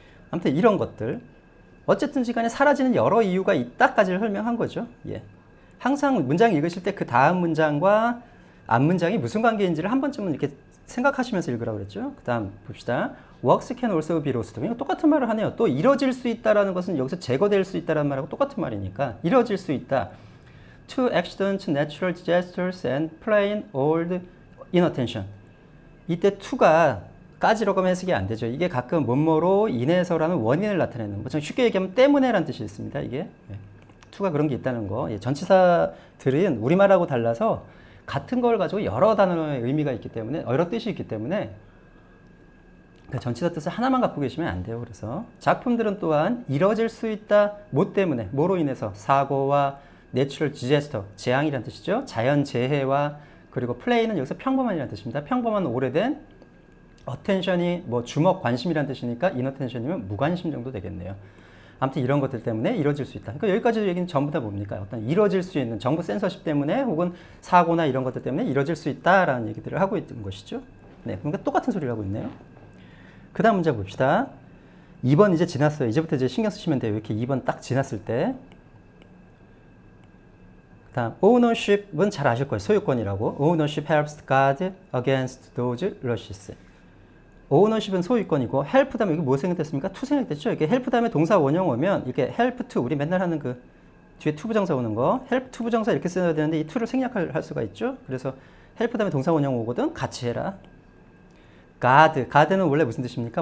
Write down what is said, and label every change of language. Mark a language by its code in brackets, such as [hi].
[ko] 아무튼 이런 것들 어쨌든 시간에 사라지는 여러 이유가 있다까지를 설명한 거죠. 예. 항상 문장 읽으실 때 그 다음 문장과 앞 문장이 무슨 관계인지를 한 번쯤은 이렇게 생각하시면서 읽으라고 그랬죠. 그 다음 봅시다. [en] Works can also be lost. [ko] 똑같은 말을 하네요. 또 이뤄질 수 있다라는 것은 여기서 제거될 수 있다라는 말하고 똑같은 말이니까 이뤄질 수 있다. [en] To accidents, natural disasters, and plain old inattention. [ko] 이때 to가 까지라고 하면 해석이 안 되죠. 이게 가끔 뭐뭐로 인해서라는 원인을 나타내는 뭐 쉽게 얘기하면 때문에라는 뜻이 있습니다. 이게 to가 그런 게 있다는 거. 예, 전치사들은 우리말하고 달라서 같은 걸 가지고 여러 단어의 의미가 있기 때문에 여러 뜻이 있기 때문에 전치사 뜻을 하나만 갖고 계시면 안 돼요. 그래서 작품들은 또한 이뤄질 수 있다. 뭐 때문에 뭐로 인해서 사고와 내추럴 디제스터 재앙이라는 뜻이죠. 자연 재해와 그리고 플레이는 여기서 평범한이라는 뜻입니다. 평범한 오래된 어텐션이 뭐 주목 관심이라는 뜻이니까 인어텐션이면 무관심 정도 되겠네요. 아무튼 이런 것들 때문에 이뤄질 수 있다. 그러니까 여기까지 얘기는 전부 다 뭡니까? 어떤 이뤄질 수 있는 정부 센서십 때문에 혹은 사고나 이런 것들 때문에 이뤄질 수 있다라는 얘기들을 하고 있는 것이죠. 네, 그러니까 똑같은 소리를 하고 있네요. 그 다음 문제 봅시다. 2번 이제 지났어요. 이제부터 이제 신경 쓰시면 돼요. 이렇게 2번 딱 지났을 때. 그 다음 [en] ownership [ko] 은 잘 아실 거예요. 소유권이라고. [en] ownership helps guard against those rushes. ownership [ko] 은 소유권이고 [en] help [ko] 다음에 이게 뭐 생각됐습니까? [en] to [ko] 생각됐죠? 이게 [en] help [ko] 다음에 동사 원형 오면 이게 [en] help to [ko] 우리 맨날 하는 그 뒤에 [en] to [ko] 부정사 오는 거 help to 부정사 이렇게 써야 되는데 이 to를 생략할 수가 있죠? 그래서 [en] help [ko] 다음에 동사 원형 오거든 같이 해라. [en] guard [ko] 는 원래 무슨 뜻입니까?